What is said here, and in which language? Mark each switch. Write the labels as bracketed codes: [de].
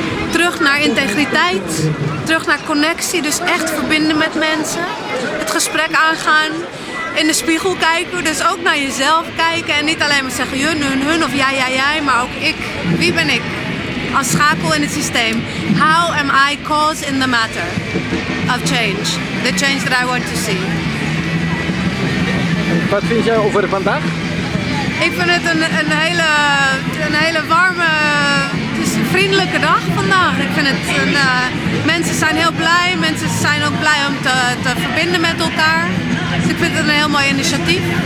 [nl] Terug naar integriteit, terug naar connectie, dus echt verbinden met mensen. Het gesprek aangaan, in de spiegel kijken, dus ook naar jezelf kijken. En niet alleen maar zeggen hun of jij, maar ook ik. Wie ben ik? Als schakel in het systeem. [en] How am I cause in the matter of change? The change that I want to see. [nl] Wat vind jij over vandaag? Ik vind het een hele warme... vriendelijke dag vandaag. Ik vind het mensen zijn heel blij. Mensen zijn ook blij om te verbinden met elkaar. Dus ik vind het een heel mooi initiatief.